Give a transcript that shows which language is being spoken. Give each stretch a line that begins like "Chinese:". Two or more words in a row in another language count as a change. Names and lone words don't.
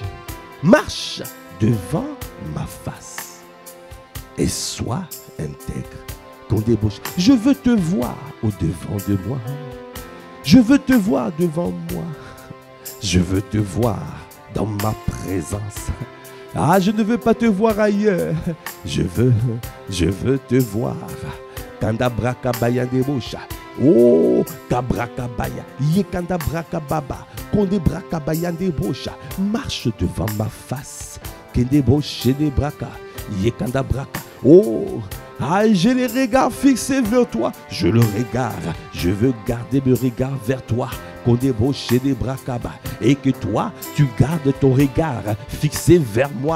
French: Marche devant ma face et sois intègre. Condébauche. Je veux te voir au-devant de moi. Je veux te voir devant moi. Je veux te voir dans ma présence. Ah, je ne veux pas te voir ailleurs. Je veux te voir. Kandabra Kabayande Bosha. Oh, Kabrakabaya. Yekandabra Kababa. Kondebra Kabayande Bosha. Marche devant ma face. Kendeboshe de Braka. Yekandabraka. Oh, ah, j'ai les regards fixés vers toi. Je le regarde. Je veux garder mes regards vers toi. Kondeboshe de Brakaba. Et que toi, tu gardes ton regard fixé vers moi.